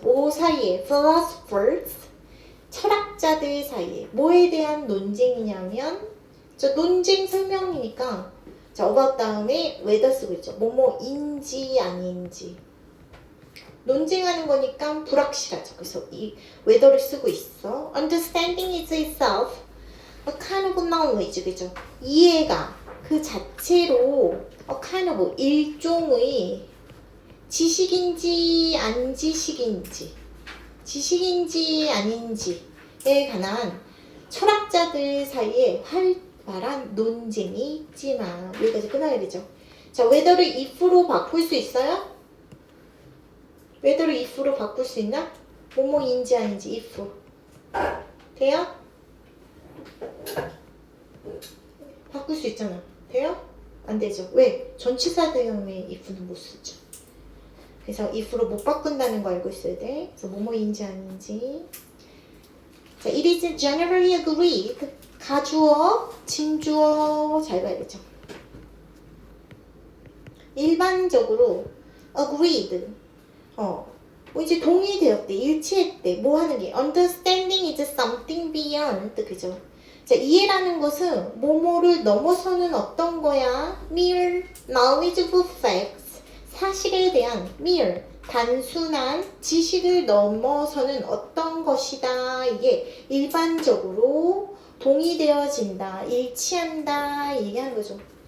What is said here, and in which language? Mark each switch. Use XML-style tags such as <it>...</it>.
<ko>뭐 사이에 philosophers, 철학자들 사이에 뭐에 대한 논쟁이냐면 저 논쟁 설명이니까 자, about 다음에 whether 쓰고 있죠. 뭐뭐인지 아닌지 논쟁하는 거니까 불확실하죠. 그래서 이 whether를 쓰고 있어.</ko> <en>Understanding is itself a kind of knowledge.</en> <ko>그죠? 이해가 그 자체로</ko> <en>a kind of</en> <ko>일종의 지식인지 안 지식인지 지식인지 아닌지에 관한 철학자들 사이에 활발한 논쟁이 있지만 여기까지 끝나야 되죠. 자, whether를 if로 바꿀 수 있어요? whether를 if로 바꿀 수 있나? 뭐뭐인지 아닌지 if 돼요? 바꿀 수 있잖아. 돼요? 안 되죠. 왜? 전치사 대형의 if는 못 쓰죠. 그래서 if로 못 바꾼다는 거 알고 있어야 돼. 그래서 뭐뭐인지 아닌지. 자,</ko> <en>it is generally agreed.</en> <ko>가주어, 진주어 잘 봐야겠죠. 일반적으로 agreed. 뭐 이제 동의되었대, 일치했대. 뭐 하는 게</ko> <en>understanding is something beyond.</en> <ko>그죠? 자, 이해라는 것은 뭐뭐를 넘어서는 어떤 거야?</ko> <en>mere knowledge of facts.</en> <ko>사실에 대한 mere 단순한 지식을 넘어서는 어떤 것이다. 이게 일반적으로 동의되어진다, 일치한다 얘기하는 거죠.</ko>